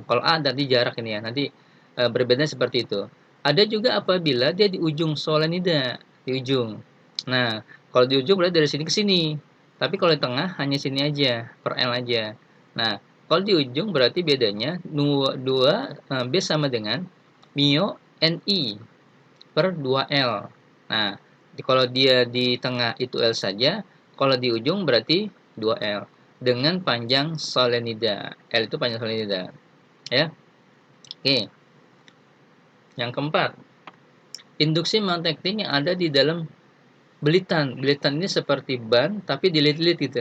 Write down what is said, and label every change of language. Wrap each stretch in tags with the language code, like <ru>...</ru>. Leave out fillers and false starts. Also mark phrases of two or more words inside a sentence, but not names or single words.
<id>Kalau A tadi jarak ini ya. Nanti berbeda seperti itu. Ada juga apabila dia di ujung solenida. Di ujung. Nah, kalau di ujung berarti dari sini ke sini. Tapi kalau di tengah hanya sini aja. Per L aja. Nah, kalau di ujung berarti bedanya 2 B sama dengan mio NI per 2L. Nah, kalau dia di tengah itu L saja, kalau di ujung berarti 2L dengan panjang solenida. L itu panjang solenida. Ya. Oke. Yang keempat, induksi magnetik yang ada di dalam Belitan ini seperti ban tapi dililit-lilit gitu.</id>